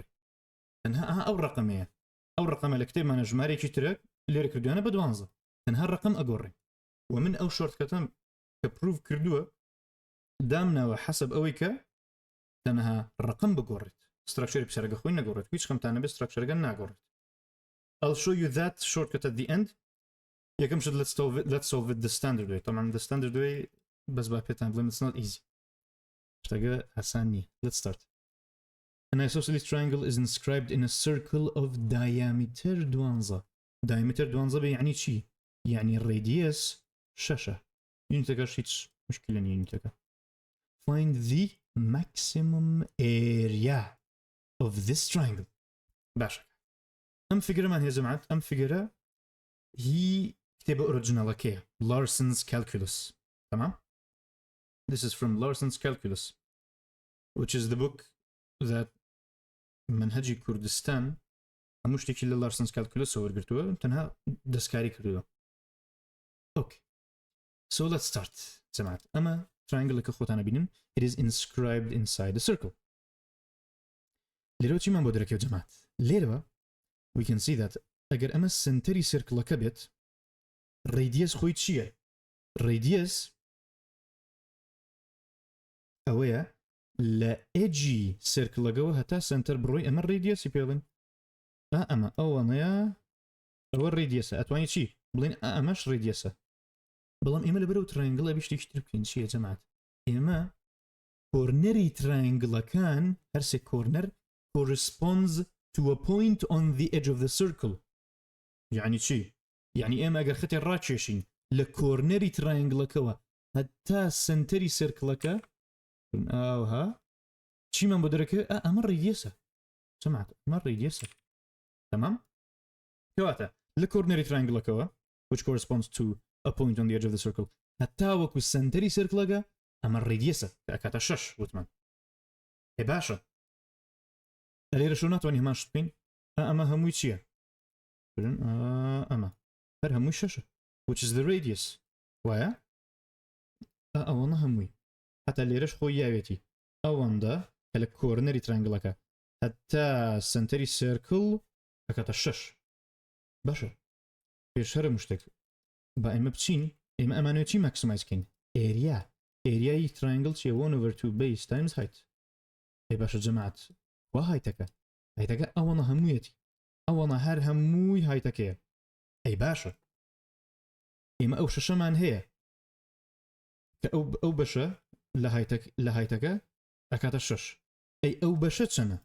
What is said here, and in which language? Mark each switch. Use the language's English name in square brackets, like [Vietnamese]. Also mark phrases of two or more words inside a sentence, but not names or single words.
[Central Kurdish] تەنها ئەو ڕقەمەیە ئەو ڕقەمە لە کتێبمانە ژمارێکی ترە لێرە کردوانە بە 12 تەنها ڕقم ئەگۆڕێ و من ئەو شۆرتکەتەم کە پروف کردووە دامناوە حەسب ئەوەی کە تەنها ڕقم بگۆڕێت ستراکچەری پرسیارەکە خۆی نەگۆڕێت هیچ خەمتانە بێت ستراکچەرەکە ناگۆڕێت [English] I'll show you that shortcut at the end [Central Kurdish] یەکەم شت [English] let's solve it the standard way [Central Kurdish] طبعا [English] the standard way [Central Kurdish] بەس با پێتان بڵێم [English] it's not easy [Central Kurdish] شتەکە ئاسان نییە [English] let's start An isosceles triangle is inscribed in a circle of diameter 12 diameter 12 [Central Kurdish] بيعني چی؟ يعني radius 6 يونتەکەش هیچ مشکلە نیە يونتەکە [English] Find the maximum area of this triangle [Central Kurdish] باشە ئەم فیگرەمان هەیە جەماعەت ئەم فیگرە هی كتابة original كي Larson's calculus تمام [English] This is from Larson's calculus which is the book that [Central Kurdish] منهجي كردستان هموش تيكي Larson's calculus وەرگرتووە تەنها دەستکاری کردووە [English] Okay so let's start [Central Kurdish] جەماعەت ئەمە triangle کە خۆتانە بینن [English] it is inscribed inside a circle [Central Kurdish] لێرەوە چیمان بۆ دەرەکەوێت جەماعەت لێرەوە [English] we can see that [Central Kurdish] ئەگەر ئەمە سنتەری سرکڵەکە بێت radius خۆی چییە؟ radius ئەوەیە لە ئێجی سرکڵەکەوە هەتا سنتەر بڕۆی ئەمە radiuسی پێڵێن ئەمە ئەوەنەیە ئەوە radiusە ئەتوانی چی؟ بڵێن ئەمەش radiusە بەڵام ئێمە لەبەرەو triangle ئەبی شتێکی تر بکەین چییە جەماعەت؟ ئێمە کۆرنەری triangleەکان هەرسێ کۆرنەر [English] corresponds to a point on the edge of the circle [Central Kurdish] يعني چی؟ يعني ئێمە ئەگەر خەتێ ڕاکێشین لە کۆرنەری ترایەنگڵەکەوە هەتا سنتەری سرکڵەکە ئاوها چیمان بۆ دەرەکەوێت ئەمە ڕێدیەسە سەمعات ئەمە ڕێدیەسە تەمام؟ کەواتە لە کۆرنەری ترایەنگڵەکەوە [English] which corresponds to a point on the edge of the circle [Central Kurdish] هەتا وەکو سنتەری سرکڵەکە ئەمە ڕێدیەسە کە ئەکاتە 6 وتمان هێ باشە لێرە شو ناتوانانی هەمان شت بکەین ئەمە هەمووی چییە؟ ئەمە هەر هەمووی 6 [English] which is the radius [Central Kurdish] وایە؟ ئەوەنە هەمووی هەتا لێرەش خۆی یاوێتی ئەوەندە کە لە کۆرنەری ترایەنگڵەکە هەتا سنتەری سرکڵ ئەکاتە 6 باشە پێش هەر هەموو شتێک با ئێمە بچین ئێمە ئەمانەوێت چی ماکسیمایز بکەین؟ ئێریای ترایەنگڵ چییە [English] 1/2 base times height [Central Kurdish] ئێ باشە جەماعەت وا هایتەکە ئەوەنە هەموویەتی ئەوەنە هەر هەمووی هایتەکەیە ئەی باشە ئێمە ئەو شەشەمان هەیە کە ئەو بەشە لە هایتەکە ئەکاتە 6 ئەی ئەو بەشە چەنە؟